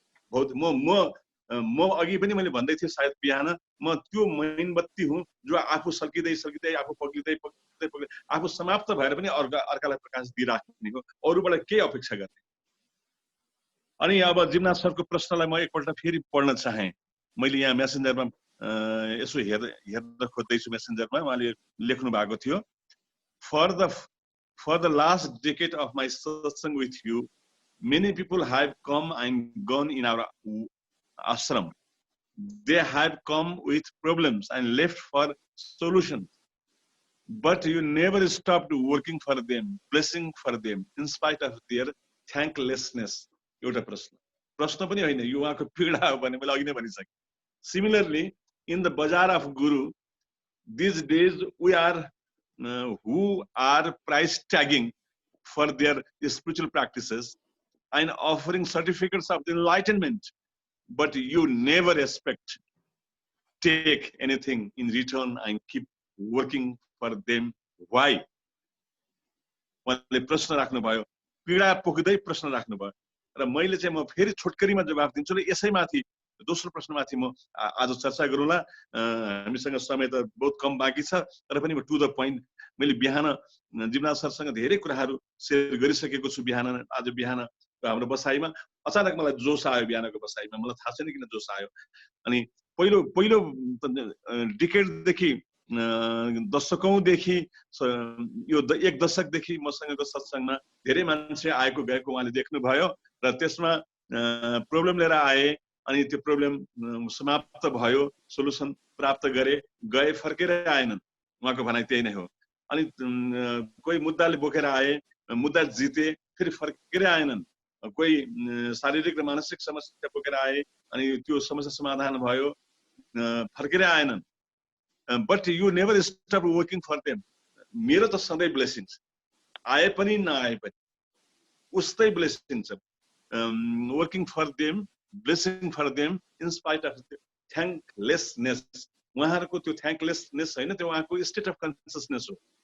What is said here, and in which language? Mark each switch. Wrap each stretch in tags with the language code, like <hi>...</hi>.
<ne>म अघि पनि मैले भन्दै थिएँ सायद बिहान, म त्यो मैनबत्ती हुँ जो आफू सल्किँदै सल्किँदै, आफू पग्लिँदै पग्लिँदै पग्लिँदै आफू समाप्त भएर पनि अर्कालाई प्रकाश दिइराख्ने हो, अरूबाट केही अपेक्षा गर्ने। अनि अब जिमनाथ सरको प्रश्नलाई म एकपल्ट फेरि पढ्न चाहेँ। मैले यहाँ मेसेन्जरमा यसो हेर्न खोज्दैछु, मेसेन्जरमा उहाँले लेख्नु भएको थियो,</ne> <en>For the last decade of my satsang with you, many people have come and gone in our ashram. They have come with problems and left for solutions. But you never stopped working for them, blessing for them, in spite of their thanklessness.</en> <ne>एउटा प्रश्न पनि होइन, यो उहाँको पीडा हो भने मैले अघि नै भनिसकेँ।</ne> <en>Similarly, in the bazaar of Guru, these days we are who are price tagging for their spiritual practices and offering certificates of enlightenment, but you never expect take anything in return and keep working for them. Why?</en> <ne>उहाँले प्रश्न राख्नुभयो, पीडा पोख्दै प्रश्न राख्नुभयो, र मैले चाहिँ म फेरि छोटकरीमा जवाफ दिन्छु। र यसैमाथि दोस्रो प्रश्नमाथि म आज चर्चा गरौँला। हामीसँग समय त बहुत कम बाँकी छ, तर पनि</ne> <en>To the point.</en> <ne>मैले बिहान जिमनाथ सरसँग धेरै कुराहरू सेयर गरिसकेको छु। आज बिहानको हाम्रो बसाइमा अचानक मलाई जोस आयो। बिहानको बसाइमा मलाई थाहा छैन किन जोस आयो। अनि पहिलो डिकेडदेखि दशकौंदेखि यो एक दशकदेखि मसँगको सत्सङ्गमा धेरै मान्छे आएको गएको उहाँले देख्नुभयो, र त्यसमा प्रब्लम लिएर आए, अनि त्यो प्रब्लम समाप्त भयो, सोलुसन प्राप्त गए, फर्केर आएनन्। उहाँको भनाइ त्यही नै हो। अनि कोही मुद्दाले बोकेर आए, मुद्दा जिते, फेरि फर्केर आएनन्। कोही शारीरिक र मानसिक समस्या बोकेर आए, अनि त्यो समस्या समाधान भयो, फर्केर आएनन्।</ne> <en>But you never stop working for them.</en> <ne>मेरो त सधैँ ब्लेसिङ्स आए पनि नआए पनि उस्तै ब्लेसिङ्स छ।</ne> <en>Working for them, blessing for them in spite of thanklessness.</en> <ne>उहाँहरूको त्यो थ्याङ्कलेसनेस होइन, त्यो उहाँको</ne> <en>state of consciousness</en> <ne>हो।</ne>